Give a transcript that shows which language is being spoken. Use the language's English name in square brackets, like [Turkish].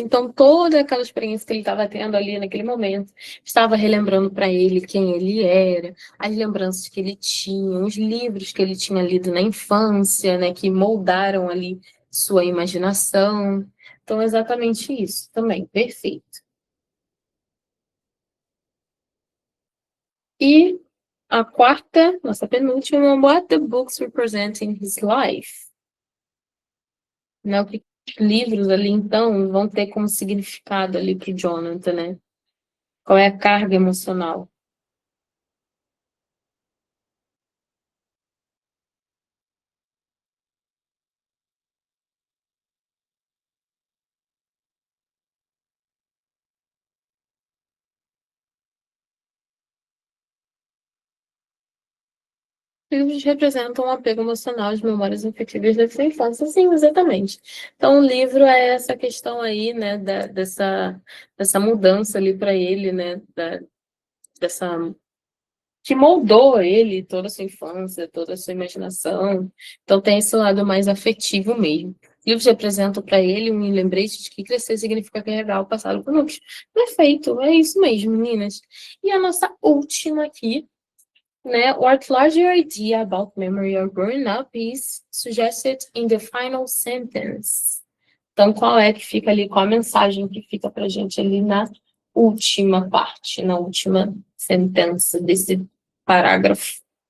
[Portuguese] Então, toda aquela experiência que ele estava tendo ali naquele momento estava relembrando para ele quem ele era, as lembranças que ele tinha, os livros que ele tinha lido na infância, né, que moldaram ali sua imaginação. Então, exatamente isso também. Perfeito. E a quarta, nossa penúltima, [English] what the books represent in his life? [Portuguese] Né, o que os livros ali, então, vão ter como significado ali para o Jonathan, né? Qual é a carga emocional? Livros representam um apego emocional de memórias afetivas da sua infância, sim, exatamente. Então, o livro é essa questão aí, né, dessa mudança ali para ele, né, dessa que moldou ele toda a sua infância, toda a sua imaginação. Então, tem esse lado mais afetivo mesmo. Livros representam para ele um lembrete de que crescer significa carregar o passado conosco. Perfeito, é isso mesmo, meninas. E a nossa última aqui, né? [English] What larger idea about memory or growing up is suggested in the final sentence? [Portuguese] Então, qual é que fica ali, qual a mensagem que fica para a gente ali na última parte, na última sentença desse parágrafo?